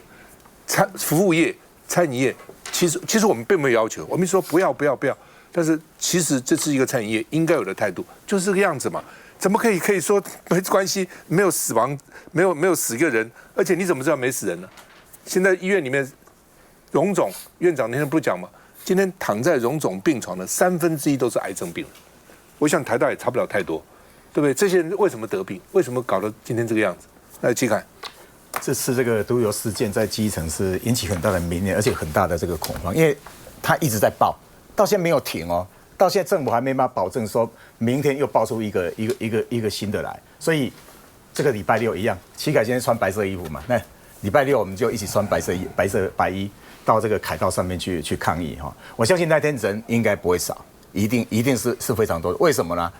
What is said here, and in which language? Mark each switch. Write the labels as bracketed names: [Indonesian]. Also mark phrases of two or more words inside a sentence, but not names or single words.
[Chinese] 服務業、餐飲業，其實我們並沒有要求，我們說不要，但是其實這是一個餐飲業應該有的態度，就是這個樣子嘛。怎麼可以說沒關係，沒有死亡，沒有死一個人，而且你怎麼知道沒死人呢？現在醫院裡面，榮總院長那天不是講嗎？今天躺在榮總病床的1/3都是癌症病人，我想台大也差不了太多，對不對？這些人為什麼得病？為什麼搞得今天這個樣子？來，去看，這次這個毒油事件在基層是引起很大的民怨，而且很大的這個恐慌，因為他一直在爆，到現在沒有停哦，到現在政府還沒辦法保證說明天又爆出一個新的來，所以這個禮拜6一樣，嵇凱今天穿白色衣服嘛，那禮拜6我們就一起穿白衣到這個凱道上面去抗議哈，我相信那天人應該不會少，一定是非常多的，為什麼呢？